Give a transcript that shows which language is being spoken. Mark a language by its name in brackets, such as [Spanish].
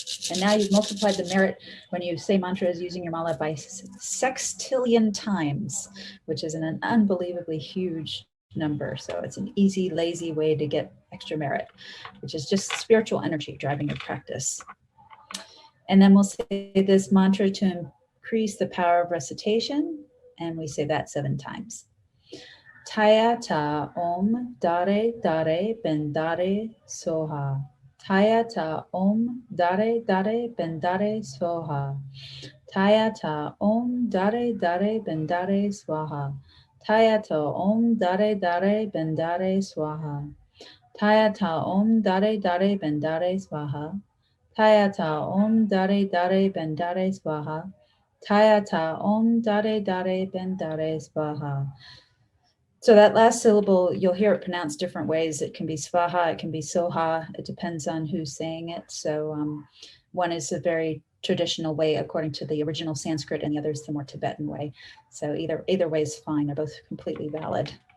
[English] And now you've multiplied the merit when you say mantras using your mala by sextillion times, which is an unbelievably huge number. So it's an easy, lazy way to get extra merit, which is just spiritual energy driving your practice. And then we'll say this mantra to increase the power of recitation, and we say that 7 times. [Sanskrit] TAYATHA Om DHARE DHARE BENDHARE SVAHA. TAYATHA Om DHARE DHARE BENDHARE SVAHA. TAYATHA Om DHARE DHARE BENDHARE SVAHA. TAYATHA Om DHARE DHARE BENDHARE SVAHA. TAYATHA Om DHARE DHARE BENDHARE SVAHA. TAYATHA Om DHARE DHARE BENDHARE SVAHA. TAYATHA Om DHARE DHARE BENDHARE SVAHA. [English] So that last syllable, you'll hear it pronounced different ways. It can be SVAHA, it can be SOHA. It depends on who's saying it. So one is a very traditional way according to the original Sanskrit, and the other is the more Tibetan way. So either way is fine. They're both completely valid.